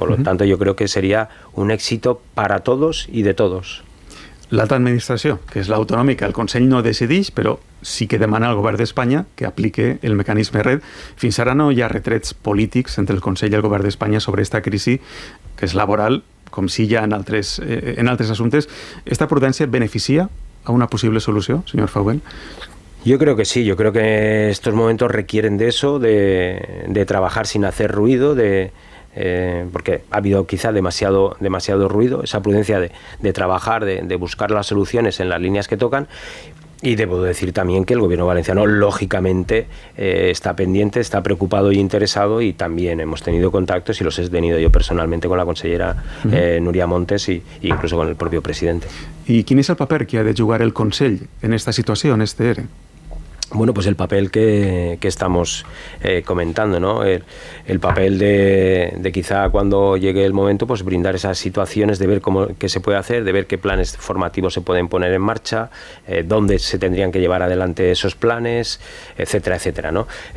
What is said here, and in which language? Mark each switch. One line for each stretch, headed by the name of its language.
Spanish: Por lo tanto, yo creo que sería un éxito para todos y de todos.
Catalan: L'alta administració, que és l'autonòmica, el Consell no decideix, però sí que demana al govern d'Espanya que aplique el mecanisme RED. Fins ara no hi ha retrets polítics entre el Consell i el govern d'Espanya sobre aquesta crisi, que és laboral, com sí hi ha en altres assumptes. ¿Esta prudència beneficia a una posible solució, senyor Faubel?
Spanish: Yo creo que sí, yo creo que estos momentos requieren de eso, de trabajar sin hacer ruido, porque ha habido quizá demasiado ruido, esa prudencia de trabajar, de buscar las soluciones en las líneas que tocan. Y debo decir también que el gobierno valenciano, lógicamente, está pendiente, está preocupado y interesado, y también hemos tenido contactos, y los he tenido yo personalmente con la consellera Núria Montes e incluso con el propio presidente.
Catalan: I quin és el paper que ha de jugar el Consell en esta situació, en este ERE?
Spanish: Bueno, pues el papel que estamos comentando, ¿no? El papel de quizá cuando llegue el momento, pues brindar esas situaciones, de ver qué se puede hacer, de ver qué planes formativos se pueden poner en marcha, dónde se tendrían que llevar adelante esos planes, etcétera, etcétera, ¿no?